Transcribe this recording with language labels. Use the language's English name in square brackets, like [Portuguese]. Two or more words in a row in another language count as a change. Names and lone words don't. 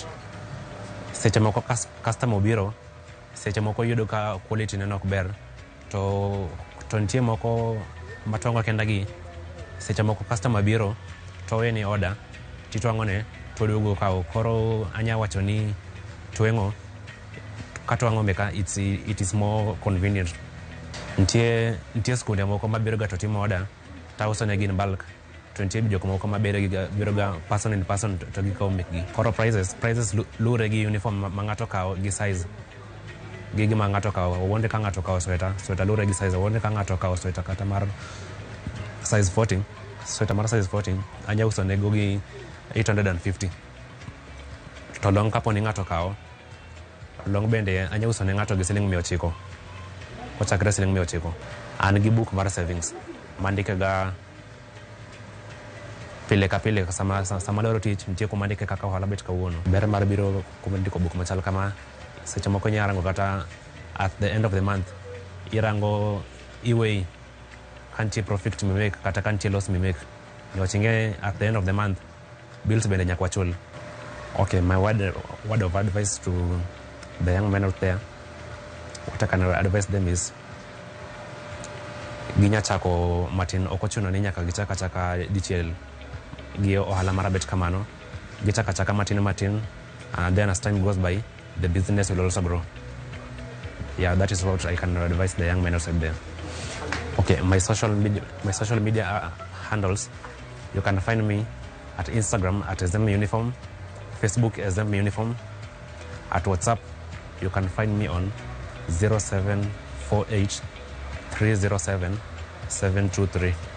[Luo (Kenya and Tanzania)] Seche moko customer obiro, seche moko yudo ka quality ne ok ber, to nitie moko matongo kenda gi. Seche moko customer biro to weni order titwang'one to duogo kawo. Koro anya wacho ni tweng'o katwang'o meka [English] it is more convenient. [Luo (Kenya and Tanzania)] Nitie skunde moko mabiro ga to timo order tauso ne gin bulk, to nitie jok moko mabiro ga [English] person in person [Luo (Kenya and Tanzania)] to gikawo mekgi. Koro prices lure gi uniform ma ng'ato kawo gi size. Gigi ma ng'ato kawo, owonde ka ng'ato kawo sweta lure gi size. Owonde ka ng'ato kawo sweta kata mar size 14, sweta mar size 14 anya uso nego gi 850. To long kaponi ng'ato kawo, long bende anya uso ne ng'ato gi siling 900. Kochakre siling 900. An gi book mar savings mandike ga pile ka pile sama loro tich, nitie kuma ndike kaka ohala bet kawuono. Ber mar biro kuma ndiko book machal kama, seche moko nyarango kata [English] at the end of the month [Luo (Kenya and Tanzania)] irango iwei kantie profit me make kata kantie loss me make. Niwachinge [English] at the end of the month [Luo (Kenya and Tanzania)] bills bende nyakwa chul. [English] Okay, my word of advice to the young men out there, what I can advise them is [Luo (Kenya and Tanzania)] ginya chako matin, okochuno ni nyaka gichaka dichiel gi ohala marabet kamano. Gichaka matin, [English] and then as time goes by the business will also grow. Yeah, that is what I can advise the young men outside there. Okay, my social media handles, you can find me at Instagram at SM Uniform, Facebook SM Uniform, at WhatsApp you can find me on 0748 307 723.